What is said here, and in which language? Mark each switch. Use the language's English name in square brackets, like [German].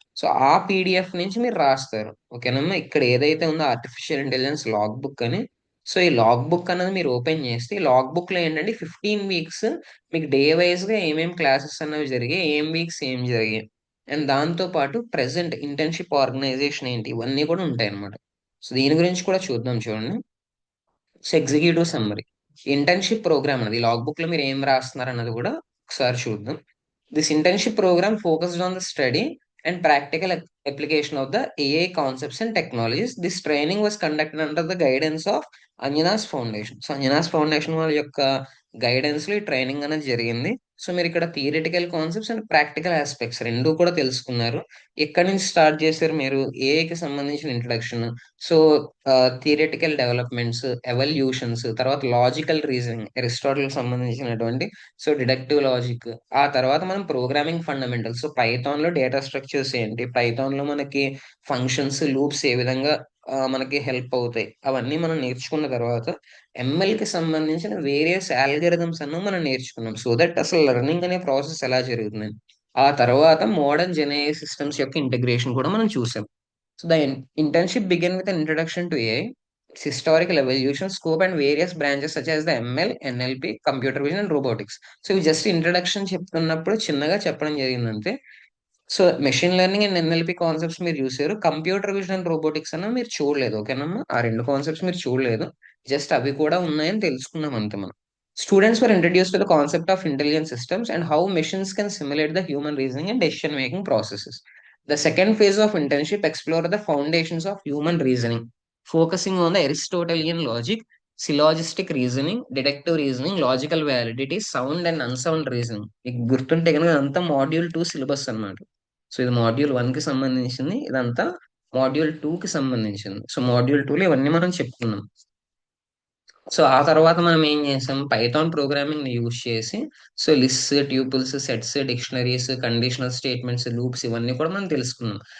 [Telugu] So ఆ PDF నుంచి మీరు రాస్తారు, ఓకేనమ్మా. ఇక్కడ ఏదైతే ఉందో ఆర్టిఫిషియల్ ఇంటెలిజెన్స్ లాగ్ బుక్ అని, సో ఈ లాగ్ బుక్ అనేది మీరు ఓపెన్ చేస్తే ఈ లాగ్ బుక్ లో ఏంటంటే 15 వీక్స్ మీకు డే వైజ్ గా ఏమేం క్లాసెస్ అనేవి జరిగాయి, ఏం వీక్స్ ఏం జరిగాయి, అండ్ దాంతో పాటు ప్రెసెంట్ ఇంటర్న్షిప్ ఆర్గనైజేషన్ ఏంటి, ఇవన్నీ కూడా ఉంటాయి అన్నమాట. సో దీని గురించి కూడా చూద్దాం, చూడండి. So executive summary, internship programme అనేది లాగ్ బుక్ లో మీరు ఏం రాస్తున్నారు అన్నది కూడా ఒకసారి చూద్దాం. [English] This internship program focused on the study and practical application of the AI concepts and technologies. This training was conducted under the guidance of Anjana's Foundation. [Telugu] So Anjana's foundation వాళ్ళ యొక్క గైడెన్స్ లో ఈ ట్రైనింగ్ అనేది జరిగింది. సో మీరు ఇక్కడ theoretical concepts and practical aspects రెండు కూడా తెలుసుకున్నారు. ఎక్కడి నుంచి స్టార్ట్ చేశారు మీరు, ఏఐకి సంబంధించిన introduction, so theoretical developments, evolutions, తర్వాత లాజికల్ రీజనింగ్, అరిస్టాటిల్ సంబంధించినటువంటి, సో డిడక్టివ్ లాజిక్, ఆ తర్వాత మనం ప్రోగ్రామింగ్ ఫండమెంటల్స్, సో పైథాన్ లో డేటా స్ట్రక్చర్స్ ఏంటి, పైథాన్ లో మనకి ఫంక్షన్స్ లూప్స్ ఏ విధంగా మనకి హెల్ప్ అవుతాయి, అవన్నీ మనం నేర్చుకున్న తర్వాత ఎంఎల్ కి సంబంధించిన వేరియస్ ఆల్గరిథమ్స్ [Kannada] అನ್ನು [Telugu] మనం నేర్చుకున్నాం, సో దట్ అసలు లెర్నింగ్ అనే ప్రాసెస్ ఎలా జరుగుతుంది. ఆ తర్వాత మోడర్న్ జెన్ఏఐ సిస్టమ్స్ యొక్క ఇంటిగ్రేషన్ కూడా మనం చూసాం. [English] So the internship began with an introduction to AI, its historical evolution, scope, and various branches such as the ML, NLP, computer vision, and robotics. [Telugu] So ఇవి just introduction చెప్తున్నప్పుడు చిన్నగా చెప్పడం జరిగిందంటే, so machine learning and NLP concepts మీరు చూసారు, computer vision and robotics అన్న మీరు చూడలేదు, ఓకేనమ్మా. ఆ రెండు కాన్సెప్ట్స్ మీరు చూడలేదు, జస్ట్ అవి కూడా ఉన్నాయని తెలుసుకున్నాం అంతే మనం. [English] Students were introduce to the concept of intelligent systems and how machines can simulate the human reasoning and decision making processes. The second phase of internship explored the foundations of human reasoning, focusing on the Aristotelian logic, syllogistic reasoning, deductive reasoning, logical validity, sound and unsound reasoning. [Telugu] మీకు గుర్తుంటే కనుక అంతా module 2 syllabus అన్నమాట. So ఇది module 1 కి సంబంధించింది, ఇదంతా module 2 కి సంబంధించింది. సో మాడ్యూల్ 2లో ఇవన్నీ మనం చెప్పుకున్నాం. సో ఆ తర్వాత మనం ఏం చేసాం, పైథాన్ ప్రోగ్రామింగ్ ని యూజ్ చేసి, so lists, ట్యూపుల్స్, sets, dictionaries, conditional statements, loops, ఇవన్నీ కూడా మనం తెలుసుకున్నాం.